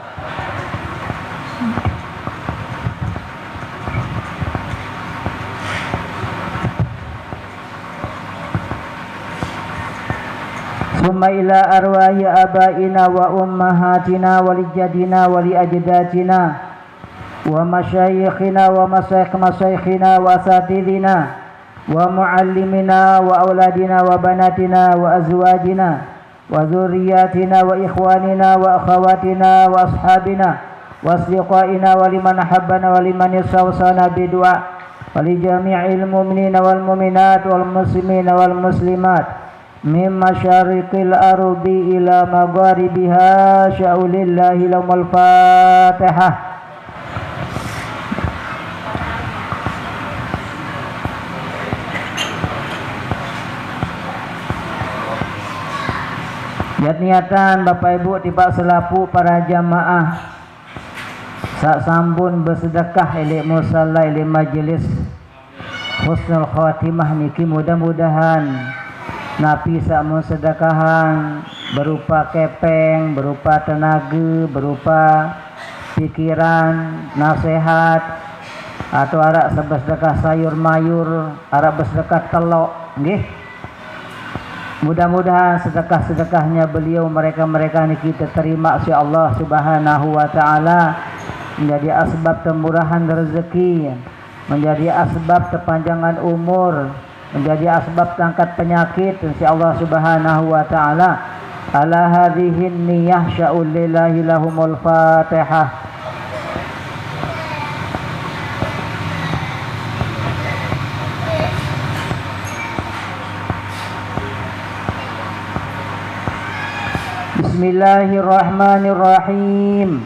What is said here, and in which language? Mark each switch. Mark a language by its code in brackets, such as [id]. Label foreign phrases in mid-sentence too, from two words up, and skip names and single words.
[ar] ثم إلى أرواح آبائنا وأمهاتنا وأجدادنا وجداتنا ومشايخنا ومشايخنا وأساتذتنا ومعلمينا وأولادنا وبناتنا وأزواجنا وذرياتنا وإخواننا وأخواتنا وأصحابنا وأصدقائنا ولمن أحبنا ولمن أوصانا بالدعاء ولجميع المؤمنين والمؤمنات والمسلمين والمسلمات من مشارق الأرض إلى مغاربها شيء لله لهم الفاتحة. [sas] Niatan Bapak Ibu tiba selapu para jamaah sak sampun bersedekah ila musalla ila majelis [ar] حسن الخاتمة [sas] niki, mudah-mudahan napi samun sedekahan berupa kepeng, berupa tenaga, berupa pikiran, nasihat, atau arak bersedekah sayur mayur, arak bersedekah telok, nggih. [id] Mudah-mudahan sedekah-sedekahnya beliau mereka-mereka ini kita terima si [ar] الله سبحانه وتعالى, [id] menjadi asbab kemurahan rezeki, menjadi asbab kepanjangan umur, menjadi asbab tangkat penyakit [ar] إن شاء الله سبحانه وتعالى. على هذه النية شيء لله لهم الفاتحة. بسم الله الرحمن الرحيم.